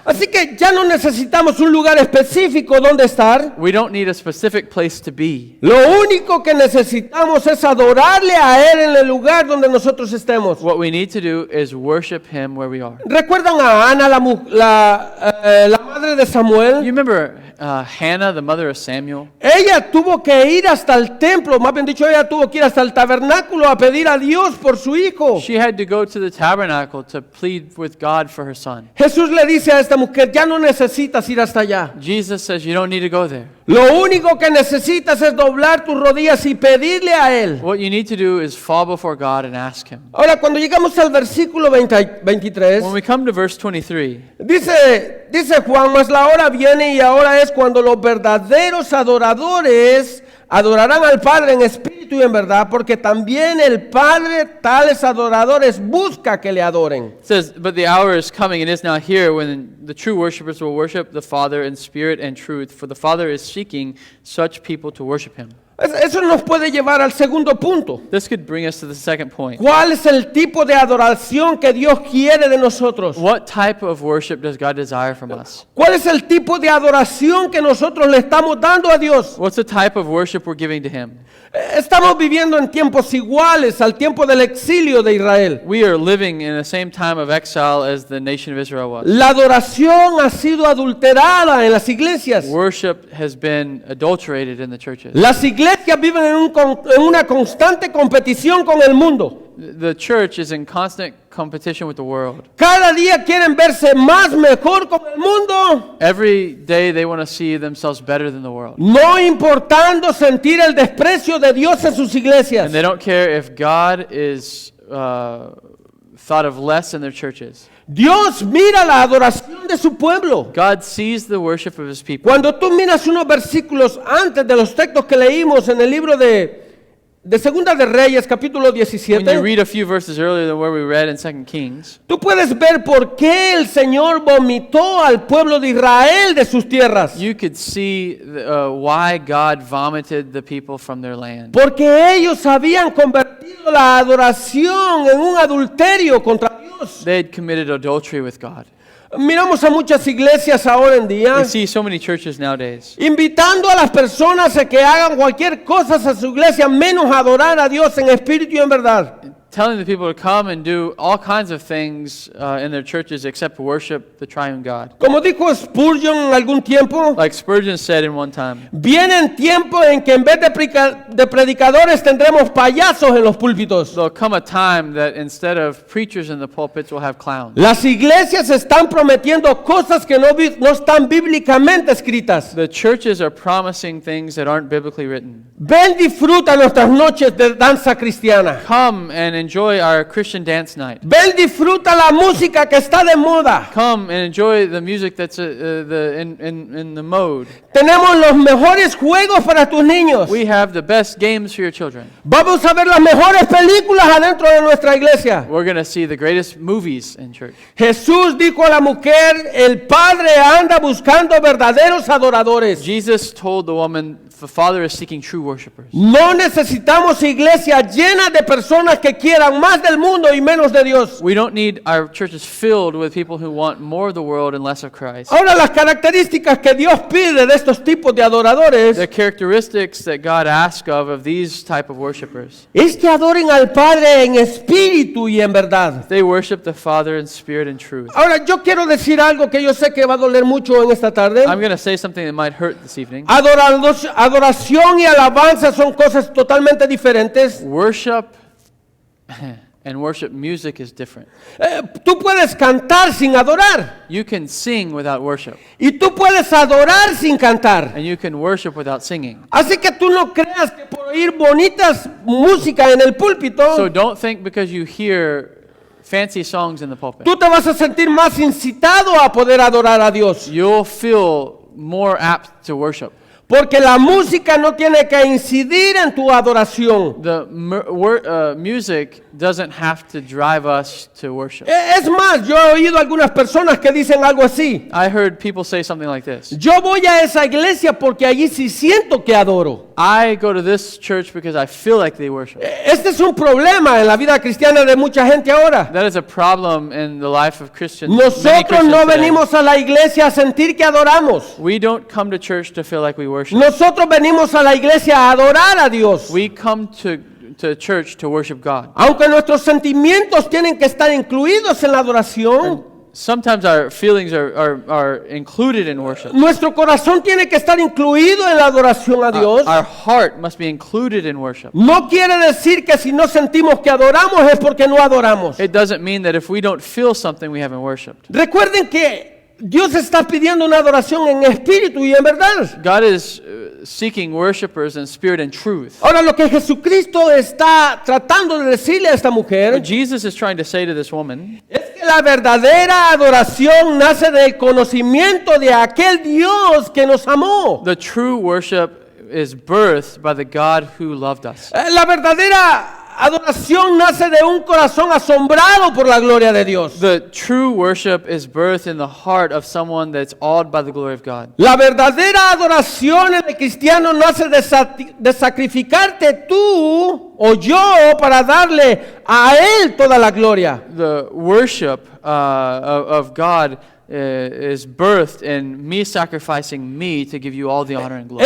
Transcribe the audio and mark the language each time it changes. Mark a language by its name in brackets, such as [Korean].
[Spanish] Así que ya no necesitamos un lugar específico donde estar. [English] We don't need a specific place to be. [Spanish] Lo único que necesitamos es adorarle a Él en el lugar donde nosotros estemos. [English] What we need to do is worship Him where we are. [Spanish] ¿Recuerdan a Ana, la madre de Samuel? [English] You remember Hannah, the mother of Samuel? [Spanish] Ella tuvo que ir hasta el templo, más bien dicho, ella tuvo que ir hasta el tabernáculo a pedir a Dios por su hijo. [English] She had to go to the tabernacle to plead with God for her son. [Spanish] Jesús le dice a esta mujer, ya no necesitas ir hasta allá. [English] Jesus says you don't need to go there. [Spanish] Lo único que necesitas es doblar tus rodillas y pedirle a Él. [English] What you need to do is fall before God and ask Him. [Spanish] Ahora, cuando llegamos al versículo 23, [English] When we come to verse 23, [Spanish] dice, dice Juan, mas la hora viene y ahora es cuando los verdaderos adoradores adorarán al Padre en espíritu y en verdad, porque también el Padre tales adoradores busca que le adoren. [English] It says, but the hour is coming and is now here when the true worshipers will worship the Father in spirit and truth, for the Father is seeking such people to worship him. [Spanish] Eso nos puede llevar al segundo punto. [English] This could bring us to the second point. [Spanish] ¿Cuál es el tipo de adoración que Dios quiere de nosotros? [English] What type of worship does God desire from us? [Spanish] ¿Cuál es el tipo de adoración que nosotros le estamos dando a Dios? [English] What's the type of worship we're giving to him? [Spanish] Estamos viviendo en tiempos iguales al tiempo del exilio de Israel. [English] We are living in the same time of exile as the nation of Israel was. [Spanish] La adoración ha sido adulterada en las iglesias. [English] Worship has been adulterated in the churches. [Spanish] Las iglesias viven en una constante competición con el mundo. [English] The church is in constant competition with the world. [Spanish] Cada día quieren verse más mejor con el mundo, [English] Every day they want to see themselves better than the world. [Spanish] no importando sentir el desprecio de Dios en sus iglesias. [English] And they don't care if God is thought of less in their churches. [Spanish] Dios mira la adoración de su pueblo. [English] God sees the worship of his people. [Spanish] Cuando tú miras unos versículos antes de los textos que leímos en el libro de Segunda de Reyes, capítulo [English] When you [Spanish] 17, [English] read a few verses earlier than where we read in 2 Kings, [Spanish] tú puedes ver por qué el Señor vomitó al pueblo de Israel de sus tierras. [English] you could see why God vomited the people from their land. [Spanish] Porque ellos habían convertido la adoración en un adulterio contra Dios. [English] They had committed adultery with God. [Spanish] Miramos a muchas iglesias ahora en día [English] We see so many churches nowadays [Spanish] invitando a las personas a que hagan cualquier cosa a su iglesia menos adorar a Dios en espíritu y en verdad. [English] telling the people to come and do all kinds of things in their churches except worship the triune God. [Spanish] Como dijo Spurgeon en algún tiempo, [English] Like Spurgeon said in one time, [Spanish] vienen tiempos en que en vez de predicadores tendremos payasos en los púlpitos. [English] there'll come a time that instead of preachers in the pulpits, we'll have clowns. [Spanish] Las iglesias están prometiendo cosas que no están bíblicamente escritas. [English] The churches are promising things that aren't biblically written. [Spanish] Ven, disfruta nuestras noches de danza cristiana. [English] Come and enjoy our Christian dance night. [Spanish] Ven, disfruta la música que está de moda. [English] Come and enjoy the music that's in the mode. [Spanish] Tenemos los mejores juegos para tus niños. [English] We have the best games for your children. [Spanish] Vamos a ver las mejores películas adentro de nuestra iglesia. [English] We're going to see the greatest movies in church. [Spanish] Jesús dijo a la mujer, el Padre anda buscando verdaderos adoradores. [English] Jesus told the woman, the Father is seeking true worshipers. [Spanish] No necesitamos iglesias llenas de personas que quieran más del mundo y menos de Dios. [English] We don't need our churches filled with people who want more of the world and less of Christ. [Spanish] Ahora, las características que Dios pide de estos tipos de adoradores [English] The characteristics that God asks of these type of worshipers. [Spanish] es que adoren al Padre en espíritu y en verdad. [English] They worship the Father in spirit and truth. [Spanish] Ahora, yo quiero decir algo que yo sé que va a doler mucho en esta tarde. [English] I'm going to say something that might hurt this evening. [Spanish] Adoración y alabanza son cosas totalmente diferentes. [English] Worship and worship music is different. [Spanish] Tú puedes cantar sin adorar [English] You can sing without worship, [Spanish] y tú puedes adorar sin cantar. [English] and you can worship without singing. [Spanish] Así que tú no creas que por oír bonitas música en el púlpito, [English] So don't think because you hear fancy songs in the pulpit, [Spanish] tú te vas a sentir más incitado a poder adorar a Dios. [English] you'll feel more apt to worship. [Spanish] Porque la música no tiene que incidir en tu adoración. [English] The music doesn't have to drive us to worship. [Spanish] Es más, yo he oído algunas personas que dicen algo así. [English] I heard people say something like this. [Spanish] Yo voy a esa iglesia porque allí sí siento que adoro. [English] I go to this church because I feel like they worship. [Spanish] Este es un problema en la vida cristiana de mucha gente ahora. [English] That is a problem in the life of Christians. many [Spanish] Nosotros [English] Christians [Spanish] no [English] today. [Spanish] venimos a la iglesia a sentir que adoramos. [English] We don't come to church to feel like we worship. [Spanish] Nosotros venimos a la iglesia a adorar a Dios. [English] We come to church to worship God. [Spanish] Aunque nuestros sentimientos tienen que estar incluidos en la adoración, [English] Sometimes our feelings are included in worship. [Spanish] nuestro corazón tiene que estar incluido en la adoración a Dios. [English] Our heart must be included in worship. [Spanish] No quiere decir que si no sentimos que adoramos es porque no adoramos. [English] It doesn't mean that if we don't feel something, we haven't worshiped. [Spanish] Recuerden que Dios está pidiendo una adoración en espíritu y en verdad. [English] God is seeking worshipers in spirit and truth. [Spanish] Ahora lo que Jesucristo está tratando de decirle a esta mujer [English] What Jesus is trying to say to this woman [Spanish] es que la verdadera adoración nace del conocimiento de aquel Dios que nos amó. [English] the true worship is birthed by the God who loved us. [Spanish] La verdadera adoración nace de un corazón asombrado por la gloria de Dios. [English] The true worship is birthed in the heart of someone that's awed by the glory of God. [Spanish] La verdadera adoración en el cristiano nace de sacrificarte tú o yo para darle a Él toda la gloria. [English] The worship of God is birthed in me sacrificing me to give you all the honor and glory.